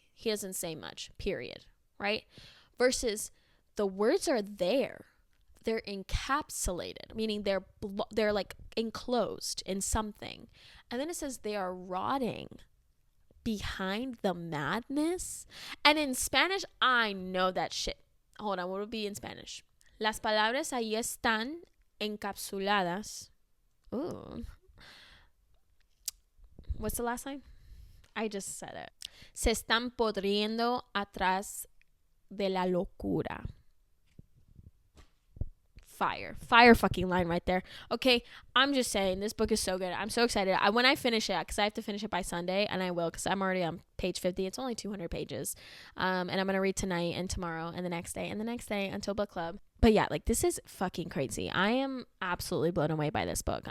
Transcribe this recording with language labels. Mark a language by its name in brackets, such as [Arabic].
[English] He doesn't say much, period, right? Versus the words are there. They're encapsulated, meaning they're like enclosed in something. And then it says they are rotting behind the madness. And in Spanish, I know that shit. Hold on, what would be in Spanish? [Spanish] Las palabras ahí están encapsuladas. Ooh. [English] What's the last line? I just said it. [Spanish] Se están podriendo atrás de la locura. [English] Fire fucking line right there. Okay, I'm just saying, this book is so good. I'm so excited. When I finish it, because I have to finish it by Sunday, and I will, because I'm already on page 50. It's only 200 pages. And I'm going to read tonight and tomorrow and the next day and the next day until book club. But yeah, like, this is fucking crazy. I am absolutely blown away by this book.